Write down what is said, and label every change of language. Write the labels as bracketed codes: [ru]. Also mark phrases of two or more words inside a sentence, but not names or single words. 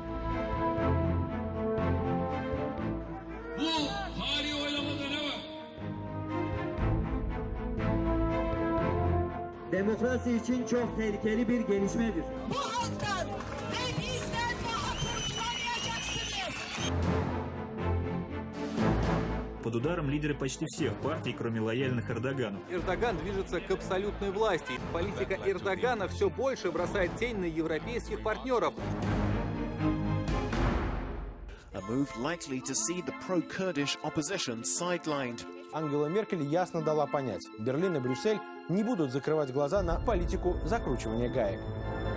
[tr] Bu hali oylamada ne var? Demokrasi için çok tehlikeli bir gelişmedir. Bu halktan ve bizden daha kurtulamayacaksınız. [ru] Под ударом лидеры почти всех партий, кроме лояльных Эрдогану. Эрдоган движется к абсолютной власти. Политика Эрдогана все больше бросает тень на европейских партнеров. [en] A move likely to see the pro-Kurdish opposition sidelined. [ru] Ангела Меркель ясно дала понять, Берлин и Брюссель не будут закрывать глаза на политику закручивания гаек.